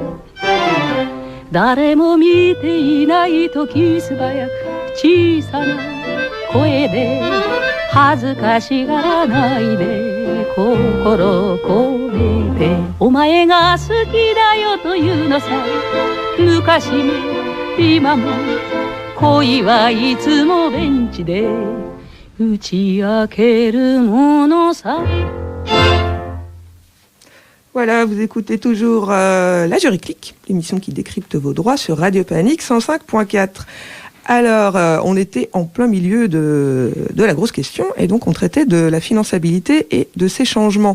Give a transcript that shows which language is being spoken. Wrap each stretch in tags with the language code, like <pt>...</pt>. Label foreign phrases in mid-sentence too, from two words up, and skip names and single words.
<ja>誰も見ていない時素早く小さな声で恥ずかしがらないで心込めてお前が好きだよというのさ。昔も今も恋はいつもベンチで打ち明けるものさ。</ja> <fr>Voilà, vous écoutez toujours la Jury Click, l'émission qui décrypte vos droits sur Radio Panique 105.4. Alors, on était en plein milieu de la grosse question et donc on traitait de la finançabilité et de ses changements.</fr>